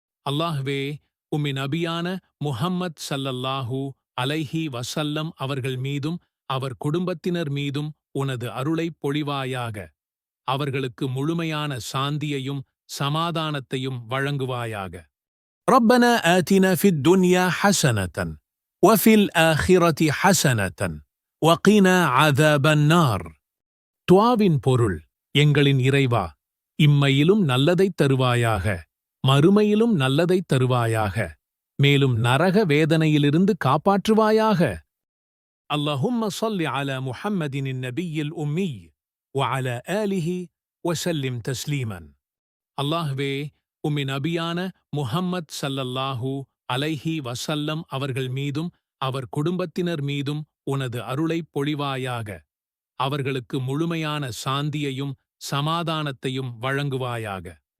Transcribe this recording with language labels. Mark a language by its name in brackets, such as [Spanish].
[Tamil] அல்லாஹ்வே, உம்மி நபியான முஹம்மத் ஸல்லல்லாஹு அலைஹி வஸல்லம் அவர்கள் மீதும் அவர் குடும்பத்தினர் மீதும் உனது அருளைப் பொழிவாயாக. அவர்களுக்கு முழுமையான சாந்தியையும் சமாதானத்தையும் வழங்குவாயாக. [Arabic] ربنا آتنا في الدنيا حسنة وفي الآخرة حسنة وقنا عذاب النار. [Tamil] துஆவின் பொருள், எங்களின் இறைவா, இம்மையிலும் நல்லதைத் தருவாயாக, மறுமையிலும் நல்லதைத் தருவாயாக, மேலும் நரக வேதனையிலிருந்து காப்பாற்றுவாயாக. [Arabic] اللهم صل على محمد النبي الأمي وعلى آله وسلم تسليما. [Tamil] அல்லாஹ்வே, உம்மி நபியான முஹம்மத் ஸல்லல்லாஹு அலைஹி வஸல்லம் அவர்கள் மீதும் அவர் குடும்பத்தினர் மீதும் உனது அருளைப் பொழிவாயாக. அவர்களுக்கு முழுமையான சாந்தியையும் சமாதானத்தையும் வழங்குவாயாக.